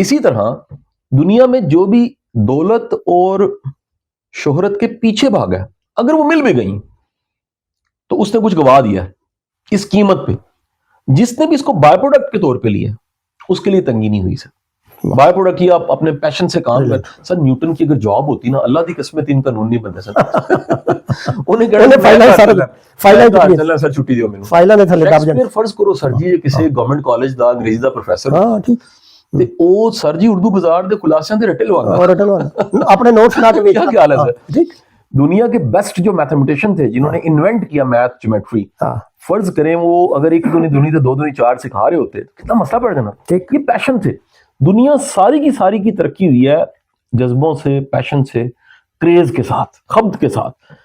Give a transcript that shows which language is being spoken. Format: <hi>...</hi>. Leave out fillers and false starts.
<ur>اسی طرح دنیا میں جو بھی دولت اور شہرت کے پیچھے بھاگا ہے، اگر وہ مل بھی گئیں تو اس نے کچھ گوا دیا ہے اس قیمت پہ. جس نے بھی اس کو بائی پروڈکٹ کے طور پہ لیا اس کے لیے تنگی نہیں ہوئی سر. بائی پروڈکٹ کی آپ اپنے پیشن سے کام کر. سر نیوٹن کی اگر جاب ہوتی نا، اللہ کی قسم 3 قانون نہیں بنتے سر.</ur> <pa>انہیں سر چھٹی دیو مینوں شیکسپیئر فرض کرو سر جی کسی گورنمنٹ کالج دا انگریزی دا پروفیسر تے او سر جی اردو بازار دے خلاصیاں تے رٹے لوانا</pa> <ur>اپنے نوٹس بنا کے. کیا خیال ہے سر؟ دنیا کے بیسٹ جو میتھمیٹیشین تھے جنہوں نے انوینٹ کیا میتھ جیومیٹری، فرض کریں وہ اگر 1 دونی 2 تو 2 دونی 4 سکھا رہے ہوتے کتنا مسئلہ پڑ جانا. یہ پیشن تھے. دنیا ساری کی ترقی ہوئی ہے جذبوں سے، پیشن سے، کریز کے ساتھ، خبط کے ساتھ.</ur>